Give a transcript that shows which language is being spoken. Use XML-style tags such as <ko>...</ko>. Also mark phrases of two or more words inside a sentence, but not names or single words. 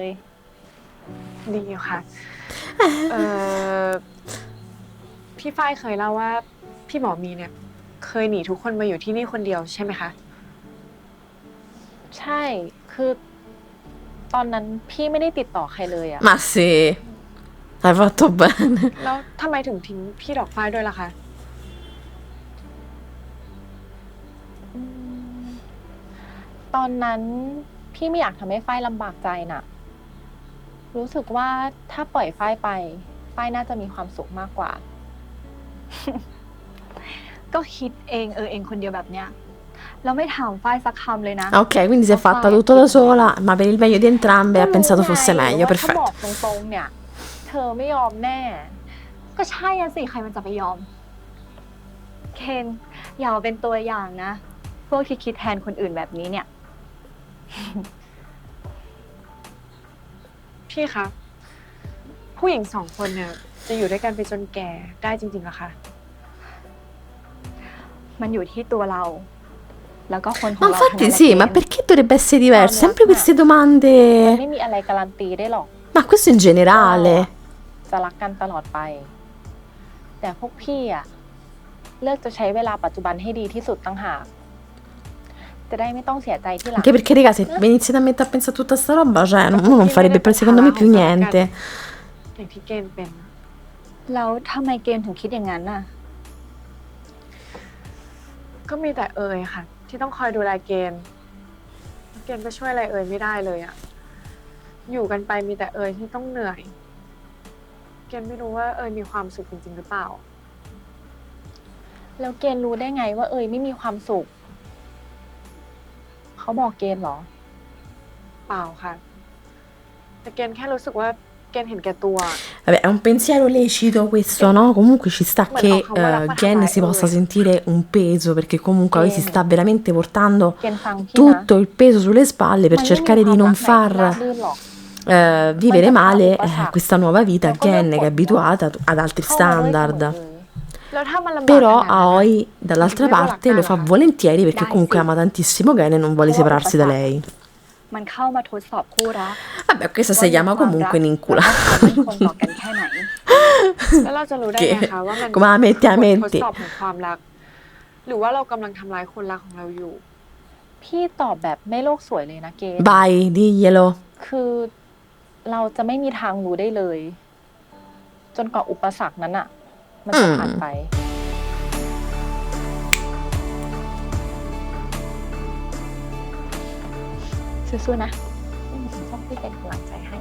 <th>ดีอยู่ค่ะ เออพี่ฝ้ายเคยเล่าว่าพี่หมอมีเนี่ย เคยหนีทุกคนมาอยู่ที่นี่คนเดียวใช่ไหมคะ ใช่ คือตอนนั้นพี่ไม่ได้ติดต่อใครเลยอะ</th> <it>Ma sì, hai fatto bene.</it> <th>แล้วทำไมถึงทิ้งพี่ดอกฝ้ายด้วยล่ะคะ อืมตอนนั้นพี่ไม่อยากทำให้ฝ้ายลำบากใจน่ะ รู้สึกว่าถ้าปล่อยฝ้ายไปฝ้ายน่าจะมีความสุขมากกว่า ก็คิดเองคนเดียวแบบเนี้ยแล้วไม่ถามฝ้ายสักคำเลยนะ</th> <it>Ok, quindi si è fatta tutto da sola, ma per il meglio di entrambe ha pensato fosse meglio,</it> <th>ว่าถ้าบ</th> <it>perfetto.</it> <th>อกตรงๆเนี่ย เธอไม่ยอมแน่ ก็ใช่อะสิใครมันจะไปยอม เคนอย่าเอาเป็นตัวอย่างนะ พวกที่คิดแทนคนอื่นแบบนี้เนี่ย พี่คะ ผู้หญิง2 คนเนี่ยจะอยู่ด้วยกันไปจนแก่ได้จริงๆเหรอคะ มันอยู่ที่ตัวเรา แล้วก็คนของ</th> <it>Ma</it> <th>เราทั้ง</th> <it>infatti</it> <th>นั้นแหละ</th> <it>sì,</it> <th>เคน</th> <it>ma perché dovrebbe essere diverso? Sempre queste</it> <th>มัน</th> <it>domande.</it> <th>ไม่มีอะไรการันตีได้หรอก</th> <it>Ma questo in generale.</it> <th>จะรักกันตลอดไป แต่พวกพี่อะเลือกจะใช้เวลาปัจจุบันให้ดีที่สุดตั้งหาก จะได้ไม่ต้องเสียใจที่หลัง</th> <it>Anche perché, raga, se iniziate a mettere a pensare a tutta sta roba, cioè, uno non farebbe secondo me più niente.</it> <th>อย่างที่เกณฑ์เป็น แล้วทำไมเกมถึงคิดอย่างนั้นน่ะ ก็มีแต่เอ๋ยค่ะ ที่ต้องคอยดูแลเกณฑ์เกณฑ์ก็ช่วยอะไรเอ๋ยไม่ได้เลยอะอยู่กันไปมีแต่เอ๋ยที่ต้องเหนื่อย เกณฑ์ไม่รู้ว่าเอ๋ยมีความสุขจริงๆหรือเปล่า แล้วเกณฑ์รู้ได้ไงว่าเอยไม่มีความสุข เขาบอกเกณฑ์เหรอ เปล่าค่ะ แต่เกณฑ์แค่รู้สึกว่าเกณฑ์เห็นแก่ตัว</th> <it>Vabbè, è un pensiero lecito questo, no? Comunque ci sta che Gen si possa sentire un peso, perché comunque lui si sta veramente portando</it> <th>เกณฑ์ฟังพี่นะ</th> <it>tutto il peso sulle spalle per</it> <th>มันไม่มี</th> <it>cercare</it> <th>ควา</th> <it>di</it> <th>ม</th> <it>non</it> <th>รักไหนที่ราบ</th> <it>far</it> <th>รื่นหรอก</th> <it>vivere male Manca questa nuova vita a Ma come Gen che è può- abituata ad altri</it> <th>เข้ามาด้วยกันหมด</th> <it>standard.</it> <th>เลย แล้วถ้ามันลำบาก</th> <it>Però</it> <th>ขนาดนั้น</th> <it>Aoi</it> <th>อะ</th> <it>dall'altra Io parte la lo fa cara. volentieri perché Dai, comunque sì. ama tantissimo Gen e non vuole Però separarsi da basta. lei.</it> <th>มันเข้ามาทดสอบคู่รัก</th> <it>Vabbè, questa si</it> <th>ว่ามี</th> <it>chiama</it> <th>ความรัก</th> <it>comunque</it> <th>แล้ว</th> <it>un'incula.</it> <th>ก็ความมั่นคงต่อกันแค่ไหน แล้วเราจะรู้ได้ไงคะว่ามัน</th> <it>Come la metti a</it> <th>บททด</th> <it>metti?</it> <th>สอบของความรัก หรือว่าเรากำลังทำร้ายคนรักของเราอยู่ พี่ตอบแบบไม่โลกสวยเลยนะเกณฑ์</th> <it>Vai, diglielo.</it> <th>คือเราจะไม่มีทางรู้ได้เลย จนกว่าอุปสรรคนั้นอะมันจะผ่านไป สู้ๆนะต้องพี่เป็นกำลังใจให้</th>